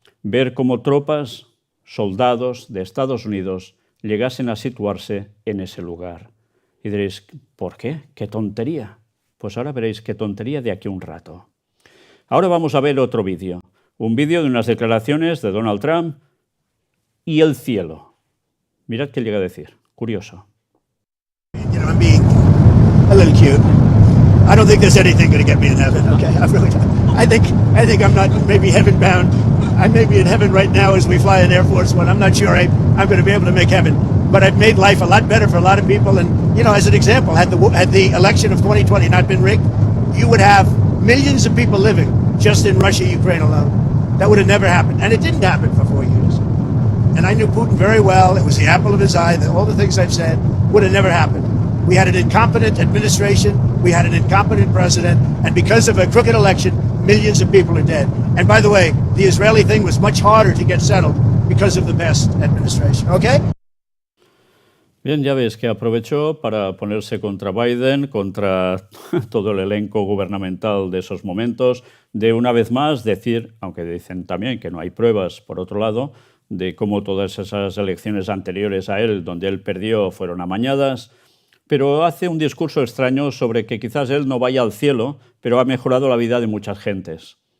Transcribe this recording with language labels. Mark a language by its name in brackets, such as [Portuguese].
[Spanish] Ver cómo tropas, soldados de Estados Unidos llegasen a situarse en ese lugar. Y diréis, ¿por qué? ¿Qué tontería? Pues ahora veréis qué tontería de aquí a un rato. Ahora vamos a ver otro vídeo. Un vídeo de unas declaraciones de Donald Trump y el cielo. Mirad qué llega a decir. Curioso. [English] You know, I'm being a little cute. I don't think there's anything going to get me in heaven. Okay, I really don't. I think I'm not maybe heaven bound. I may be in heaven right now as we fly in Air Force One. I'm not sure I'm going to be able to make heaven, but I've made life a lot better for a lot of people. And you know, as an example, had the election of 2020 not been rigged, you would have millions of people living just in Russia, Ukraine alone. That would have never happened, and it didn't happen for 4 years. And I knew Putin very well. It was the apple of his eye. All the things I've said would have never happened. We had an incompetent administration. We had an incompetent president. And because of a crooked election, millions of people are dead. And by the way, the Israeli thing was much harder to get settled because of the past administration. Okay? [Spanish] Bien, ya ves que aprovechó para ponerse contra Biden, contra todo el elenco gubernamental de esos momentos, de una vez más decir, aunque dicen también que no hay pruebas, por otro lado, de cómo todas esas elecciones anteriores a él, donde él perdió, fueron amañadas, pero hace un discurso extraño sobre que quizás él no vaya al cielo, pero ha mejorado la vida de muchas gentes.